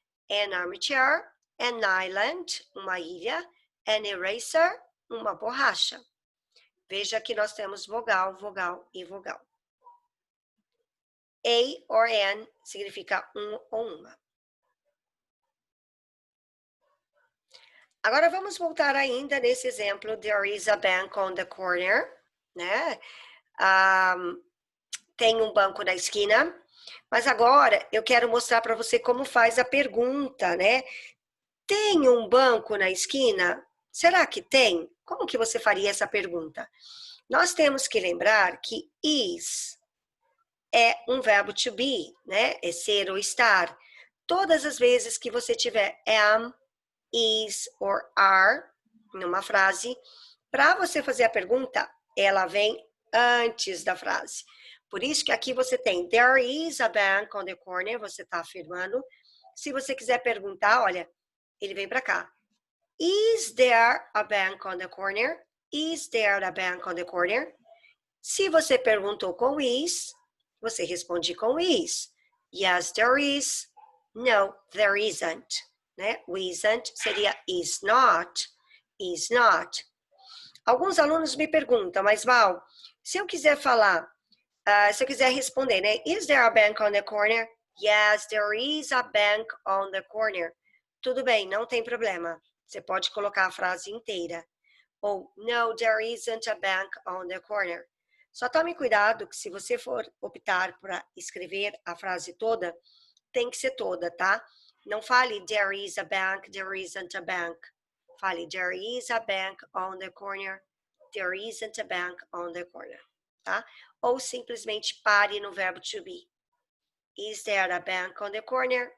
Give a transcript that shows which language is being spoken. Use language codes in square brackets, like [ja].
[en] An armchair, an island, [pt] uma ilha, [en] an eraser, [pt] uma borracha. Veja que nós temos vogal, vogal e vogal. A or an significa um ou uma. Agora vamos voltar ainda nesse exemplo. [en] There is a bank on the corner, né? [pt] Tem um banco na esquina. Mas agora eu quero mostrar para você como faz a pergunta, né? Tem um banco na esquina? Será que tem? Como que você faria essa pergunta? Nós temos que lembrar que is é um verbo to be, né? É ser ou estar. Todas as vezes que você tiver am, is or are numa frase, para você fazer a pergunta, ela vem antes da frase. Por isso que aqui você tem [en] there is a bank on the corner, [pt] você está afirmando. Se você quiser perguntar, olha, ele vem para cá. [en] Is there a bank on the corner? Is there a bank on the corner? [pt] Se você perguntou com is, você responde com is. [en] Yes, there is. No, there isn't. Né? [pt] O isn't seria is not. Is not. Alguns alunos me perguntam, mas Val, se eu quiser falar, se eu quiser responder, né? [en] Is there a bank on the corner? Yes, there is a bank on the corner. [pt] Tudo bem, não tem problema. Você pode colocar a frase inteira. [en] Ou, no, there isn't a bank on the corner. [pt] Só tome cuidado que se você for optar por escrever a frase toda, tem que ser toda, tá? Não fale [en] there is a bank, there isn't a bank. Fale there is a bank on the corner, there isn't a bank on the corner, tá? [pt] Ou simplesmente pare no verbo [en] to be. Is there a bank on the corner?